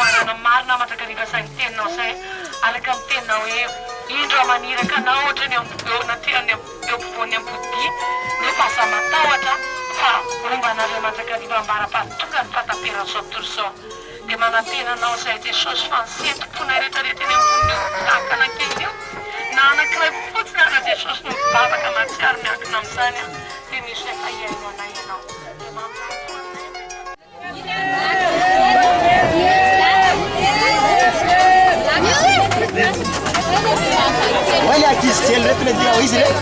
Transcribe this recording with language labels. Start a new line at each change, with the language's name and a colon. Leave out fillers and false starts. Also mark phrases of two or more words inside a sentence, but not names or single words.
Malagasy: arana marina mandrakariva izay ny teninao izay araka amin'ny teninao hoe indro maniraka anao ohatrany naterany eo ampovoany ampodia nefa aza matahotra fa rombanareo mandrakariva ambara-pahatonga ny fataperana izao tontolo izao dia manantena anao izay Jesosy fa ny setim-pona rehetrarehetra eny ambon'io takana kely io na anankiray fotsiny ara Jesosy no mivavaka matsiaro miankina amin'izany dia misy efa iaino anay ianao dia
Portuguese: Olha aqui, se ele vai tirar isso, né?